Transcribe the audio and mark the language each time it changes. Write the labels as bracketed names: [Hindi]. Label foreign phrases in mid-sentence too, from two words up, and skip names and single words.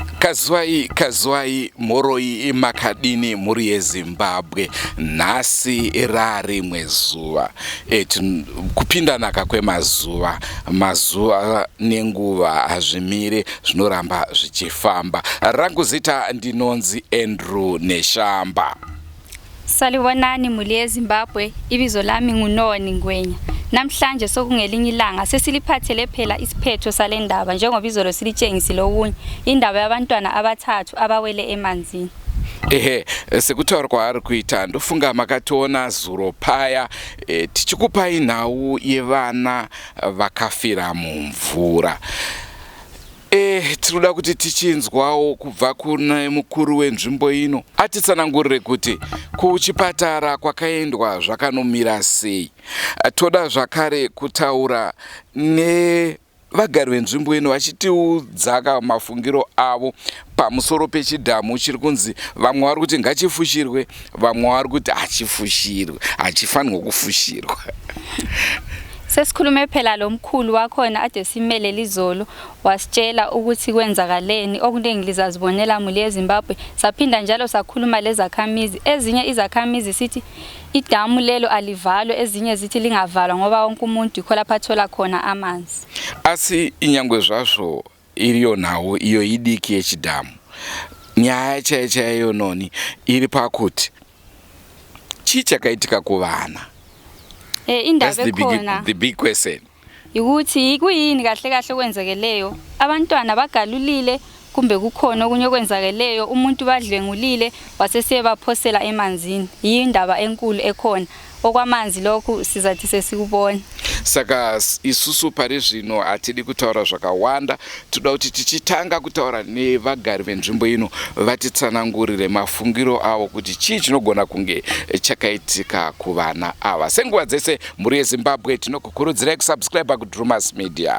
[Shona] Kazwai moroi makadini muri yeZimbabwe nhasi rari mwezuva kupindanaka kwemazuva nenguva hazvimire zvinoramba zvichifamba. Rangu zita ndinonzi Andrew Neshamba. [North Ndebele] Salibonani muli yeZimbabwe, ibizo lami nguNoni Ngwenya. Namhlanje sokungelinye ilanga sesiliphathele phela isiphetho salendaba njengoba izolo silitshengisile okunye indaba yabantwana abathathu abawele emanzini. [Shona] Sekutaura kwaari kuita ndofunga makationa zuro paya tichikupai nhau yevana vakafira mumvura. Tinoda kuti tichinzwawo kubva kuna mukuru wenzvimbo ino atitsanangurire kuti kuchipatara kwakaendwa zvakanomira sei. Toda zvakare kutaura nevagari venzvimbo ino vachitiudzaka mafungiro avo pamusoro pechidhamu chiri kunzi vamwe vari kuti ngachifushirwe, vamwe vari kuti hachifushirwe, hachifanirwa kufushirwa. [North Ndebele] Sesikhulume phela lo mkhulu wakhona ade simele lizolo wasitshela ukuthi kwenzakaleni okuningi lizazibonela muli yeZimbabwe. Saphinda njalo sakhuluma lezakhamizi, ezinye izakhamizi sithi idamu lelo alivalwe, ezinye zithi lingavalwa ngoba wonke umuntu ikho lapha athola khona amanzi. [Shona] Asi inyangwe zvazvo iriyo nawo iyo idiki yechidhamu, nyaya chaiyo Noni iri pakuti chii chakaitika kuvana. [North Ndebele] Indaba ekhona [English] the big question [North Ndebele] ukuthi kuyini kahle kahle kwenzekeleyo, abantwana bagalulile kumbe kukhona okunye okwenzakeleyo, umuntu badlwengulile wasesiyebaphosela emanzini. Yindaba enkulu ekhona okwamanzi lokhu sizathi sesikubona. [Shona] Saka isusu pari zvino atidi kutaura zvakawanda, toda kuti tichitanga kutaura nevagari venzvimbo ino vatitsanangurire mafungiro avo kuti chii chinogona kunge chakaitika kuvana ava. Senguva dzese muri yeZimbabwe tinokukurudzirai kusubscribe kuDrewmas Media.